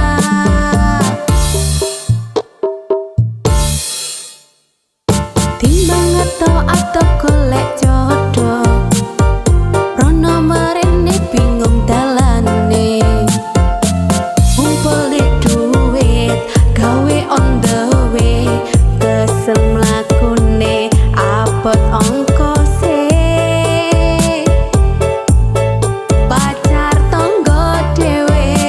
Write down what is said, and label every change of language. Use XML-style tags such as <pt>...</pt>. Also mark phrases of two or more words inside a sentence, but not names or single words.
<jv>timbang atau golek jodoh rono merene bingung dalane ngumpul di duit gawe</jv> <en>on the way</en> <jv>kesel mlakune abot ongkose pacar tangga dhewe</jv>